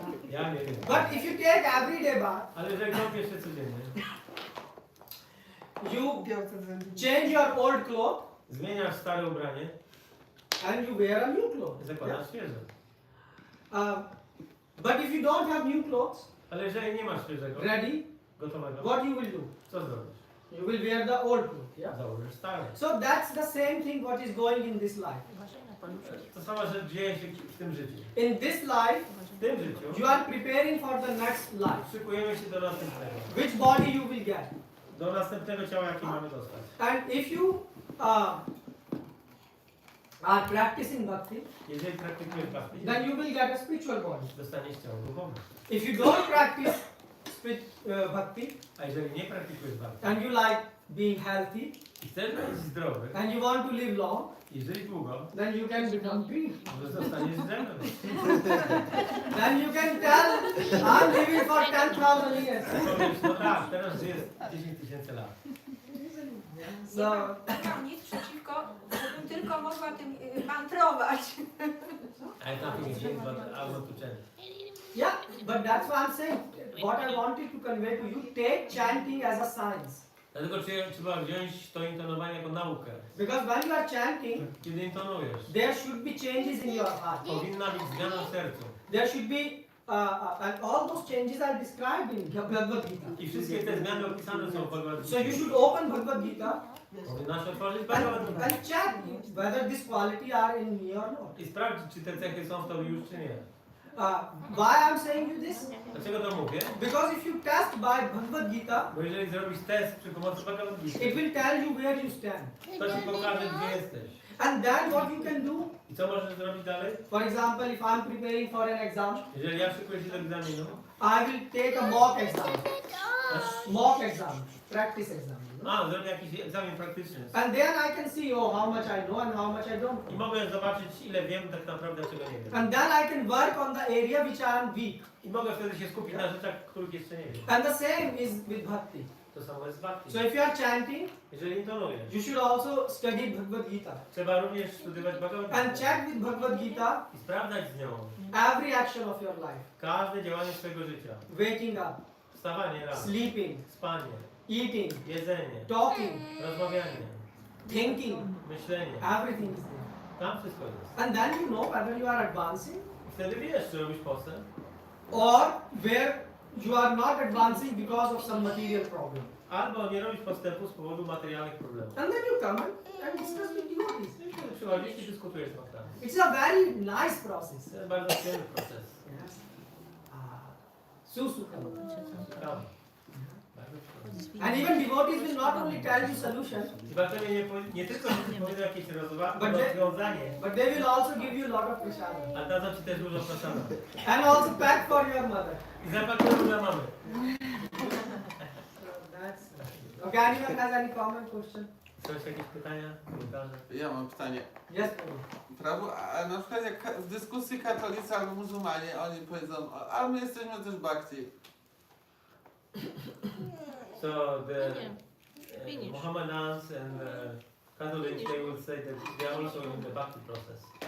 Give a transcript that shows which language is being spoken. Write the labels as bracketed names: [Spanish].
[Polish] Ja nie wiem. [English] But if you take everyday bath, [Polish] Ale jeżeli kąpiesz się codziennie, [English] you change your old clothes [Polish] zmieniasz stare ubranie, [English] and you wear a new clothes. [Polish] zakładasz świeże. [English] But if you don't have new clothes [Polish] Ale jeżeli nie masz świeżego, [English] ready, [Polish] gotowego, [English] what you will do? [Polish] co zrobisz? [English] You will wear the old clothes. Yeah. [Polish] Założysz stare. [English] So that's the same thing what is going in this life. [Polish] To sama rzecz dzieje się w tym życiu. [English] In this life, [Polish] W tym życiu [English] you are preparing for the next life. [Polish] szykujemy się do następnego. [English] Which body you will get. [Polish] Do następnego ciała, jakie mamy dostać. [English] And if you are practicing bhakti, [Polish] Jeżeli praktykujesz bhakti, [English] then you will get a spiritual body. [Polish] dostaniesz ciało duchowe. [English] If you don't practice bhakti [Polish] A jeżeli nie praktykujesz bhakti [English] and you like being healthy [Polish] i chcesz być zdrowy [English] and you want to live long, [Polish] i żyć długo, [English] then you can become big. [Polish] może zostaniesz drzewem. [English] Then you can tell, I'm living for 10,000 years. [Polish] Powiesz, no tak, teraz żyję 10 000 lat. [English] So, [Polish] Nie mam nic przeciwko, żebym tylko mogła tym mantrować. [English] I have nothing against, but I want to change. yeah, but that's what I'm saying. What I wanted to convey to you, take chanting as a science. [Polish] Dlatego trzeba wziąć to intonowanie jako naukę. [English] Because when you are chanting, [Polish] Kiedy intonujesz, [English] there should be changes in your heart. [Polish] powinna być zmiana w sercu. [English] There should be, and all those changes are described in Bhagavad Gita. [Polish] I wszystkie te zmiany opisane są w Bhagavad [English] So you [Polish] Gita. [English] should open Bhagavad Gita [Polish] Powinnaś otworzyć Bhagavad Gita [English] and check whether this quality are in me or not. [Polish] i sprawdzić, czy te cechy są w tobie już, czy nie. [English] Why I'm saying you this? [Polish] Dlaczego to mówię? [English] Because if you test by Bhagavad Gita, [Polish] Bo jeżeli zrobisz test przy pomocy Bhagavad Gita, [English] it will tell you where you stand. [Polish] to ci pokaże, gdzie jesteś. [English] And then what you can do, [Polish] I co możesz zrobić dalej? [English] for example, if I'm preparing for an exam, [Polish] Jeżeli ja szykuję się do egzaminu, [English] I will take a mock exam. Mock exam, practice exam. [Polish] zrobię jakiś egzamin praktyczny. [English] And then I can see, how much I know and how much I don't [Polish] I [English] know. [Polish] mogę zobaczyć, ile wiem tak naprawdę, a czego nie wiem. [English] And then I can work on the area which I am weak. [Polish] I mogę wtedy się skupić na rzeczach, których jeszcze nie wiem. [English] And the same is with bhakti. [Polish] To samo jest z bhakti. [English] So if you are chanting, [Polish] Jeżeli intonujesz, [English] you should also study Bhagavad Gita. [Polish] trzeba również studiować Bhagavad [English] And [Polish] Gita [English] check with Bhagavad Gita [Polish] i sprawdzać z nią [English] every action of your life. [Polish] każde działanie swojego życia. [English] Waking up, [Polish] Wstawanie rano, [English] sleeping, [Polish] spanie, [English] eating, [Polish] jedzenie, [English] talking, [Polish] rozmawianie, [English] thinking, [Polish] myślenie. [English] everything is there. [Polish] Tam wszystko jest. [English] And then you know whether you are advancing [Polish] I wtedy wiesz, czy robisz postęp, [English] or where you are not advancing because of some material problem. [Polish] albo nie robisz postępu z powodu materialnych problemów. [English] And then you come and discuss with devotees. [Polish] I wtedy przychodzisz i dyskutujesz z faktami. [English] It's a very nice process. [Polish] To jest bardzo przyjemny proces. [English] Yes. Susukam. [Polish] Ciekawe. Bardzo [English] And even devotees will not only tell you solution, [Polish] Zobaczenie nie tylko ci powiedzą jakieś [English] But they- [Polish] rozwiązanie, [English] but they will also give you a lot of prasada. [Polish] ale dadzą ci też dużo prasada. [English] And also pack for your mother. [Polish] I zapakują dla mamy. [English] That's okay. Anyone has any comment, question? [Polish] Są jeszcze jakieś pytania? Komentarze? Ja mam pytanie. [English] Yes, Prabhu. [Polish] Prabhu, a na przykład jak w dyskusji katolicy albo muzułmanie, oni powiedzą, a my jesteśmy też bhakti. [English] So the Mohammedans and Catholics, they will say that they are also in the bhakti process.